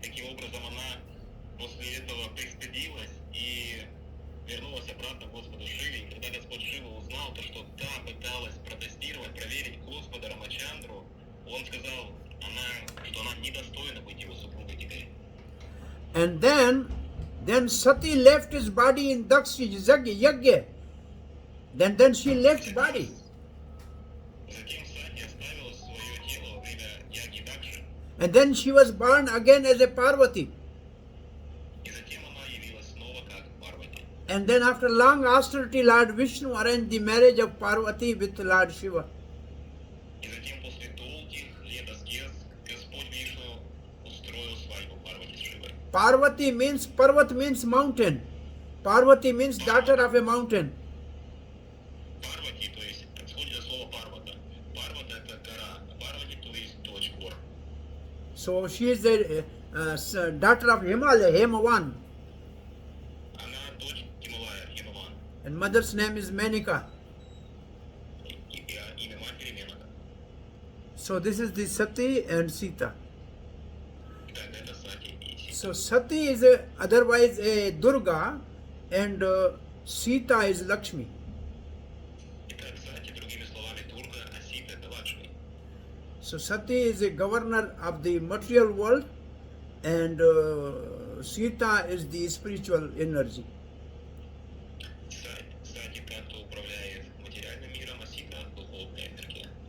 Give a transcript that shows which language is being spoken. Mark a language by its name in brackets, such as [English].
[Russian] Таким образом, она после этого пристыдилась и вернулась обратно к Господу Шиве. И когда Господь Шива узнал то, что та пыталась протестировать, проверить Господа Рамачандру, он сказал, что она недостойна быть его супругой теперь. [English] And then Sati left his body in Daksha Yagya. Then she left body. [Russian] Затем Сати оставила свое тело во время яги Дакши, [English] And then she was born again as a Parvati. [Russian] и затем она явилась снова как Парвати. [English] And then after long austerity, Lord Vishnu arranged the marriage of Parvati with Lord Shiva. [Russian] И затем после долгих лет аскез Господь Вишну устроил свадьбу Парвати с Шивой. [English] Parvat means mountain. Parvati means daughter of a mountain. [Russian] Парвати, то есть отсюда слово Парвата. Парвата это гора, а Парвати то есть дочь гор. [English] So she is the daughter of Himalaya, Hemavan. [Russian] Она дочь Гималая, Химаван. [English] And mother's name is Menika. [Russian] Имя матери Менака. [English] So this is the Sati and Sita. [Russian] Так, это Сати и Сита. [English] So Sati is otherwise a Durga and Sita is Lakshmi. [Russian] Итак, Сати, другими словами, Дурга, а Сита это Лакшми. [English] So Sati is a governor of the material world and Sita is the spiritual energy. [Russian] Сати как-то управляет материальным миром, а Сита духовная энергия.